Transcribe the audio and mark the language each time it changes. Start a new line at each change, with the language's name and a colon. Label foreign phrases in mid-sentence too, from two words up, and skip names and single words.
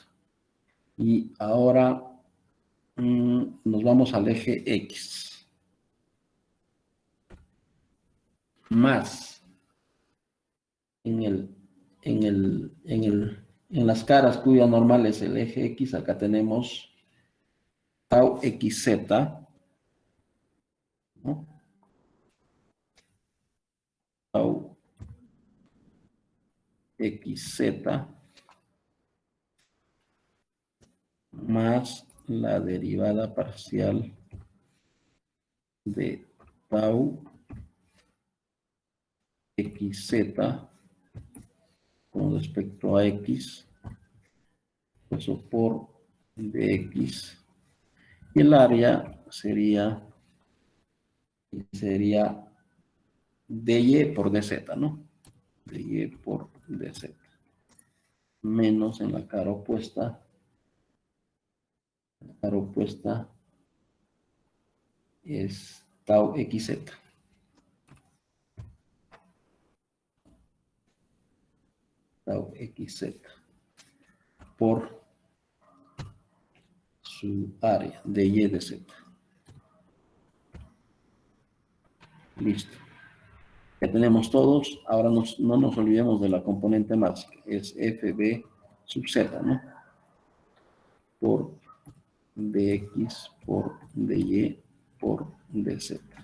Spanish: Y ahora nos vamos al eje X. Más en las caras cuya normal es el eje X, acá tenemos tau XZ, ¿no? Tau XZ más la derivada parcial de tau XZ con respecto a X, eso por dx. Y el área sería dy por dz, ¿no? Dy por dz. Menos en la cara opuesta. La cara opuesta es tau xz. Tau xz. Por su área de y de z. Listo. Ya tenemos todos. Ahora no nos olvidemos de la componente máxima. Es FB sub Z, ¿no? Por dx por dy por dz.